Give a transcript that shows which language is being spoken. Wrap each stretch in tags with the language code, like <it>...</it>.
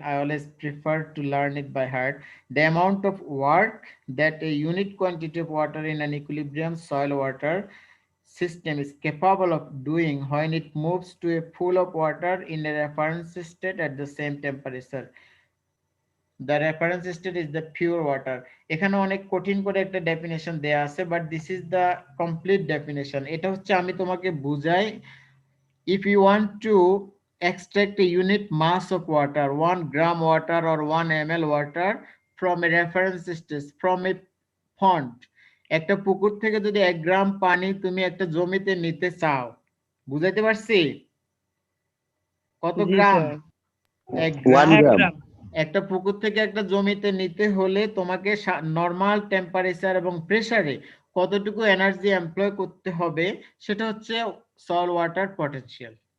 <en>I always prefer to learn it by heart. The amount of work that a unit quantity of water in an equilibrium soil water system is capable of doing when it moves to a pool of water in a reference state at the same temperature. The reference state is the pure water.</en> <bn>এখানে অনেক কঠিন করে একটা definition দেয়া আছে,</bn> <en>but this is the complete definition.</en> <bn>এটা হচ্ছে আমি তোমাকে বুঝাই,</bn> <en>if you want to extract a unit mass of water, 1 gram water or 1 ml water from a reference state, from a pond,</en> <bn>একটা পুকুর থেকে যদি 1 গ্রাম পানি তুমি একটা জমিতে নিতে চাও, বুঝাইতে পারছি? কত গ্রাম? 1 গ্রাম। একটা পুকুর থেকে একটা জমিতে নিতে হলে তোমাকে নরমাল টেম্পারেচার এবং প্রেসারে কতটুকু এনার্জি এমপ্লয় করতে হবে, সেটা হচ্ছে সয়েল ওয়াটার পটেনশিয়াল।</bn>